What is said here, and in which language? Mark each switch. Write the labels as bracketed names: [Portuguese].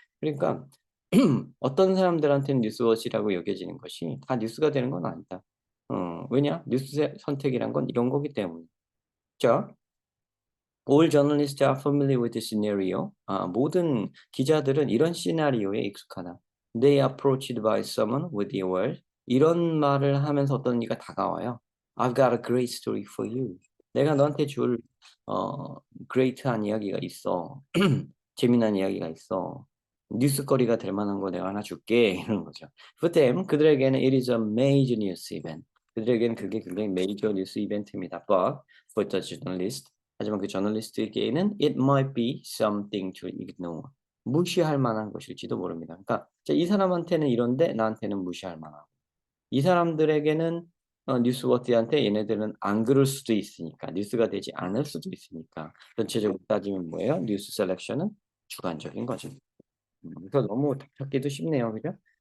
[Korean] 그러니까 어떤 사람들한테는 뉴스워치라고 여겨지는 것이 다 뉴스가 되는 건 아니다. 왜냐? 뉴스의 선택이란 건 이런 거기 때문에. [English] 죠 All journalists are familiar with the scenario. [Korean] 모든 기자들은 이런 시나리오에 익숙하다. [English] They are approached by someone with the word. [Korean] 이런 말을 하면서 어떤 이가 다가와요. [English] I've got a great story for you. [Korean] 내가 너한테 줄 great한 이야기가 있어. 재미난 이야기가 있어. 뉴스거리가 될 만한 거 내가 하나 줄게. 이러는 거죠. [English] For them, [Korean] 그들에게는 [English] it is a major news event. [Korean] 그들에게는 그게 굉장히 메이저 뉴스 이벤트입니다. [English] But for the journalist, [Korean] 하지만 그 저널리스트에게는 [English] it might be something to ignore. [Korean] 무시할 만한 것일지도 모릅니다. 그러니까 이 사람한테는 이런데 나한테는 무시할 만하고 이 사람들에게는 뉴스워티한테 얘네들은 안 그럴 수도 있으니까 뉴스가 되지 않을 수도 있으니까 전체적으로 따지면 뭐예요? 뉴스 셀렉션은 주관적인 거죠. 그래서 너무 답찾기도 쉽네요. 그죠?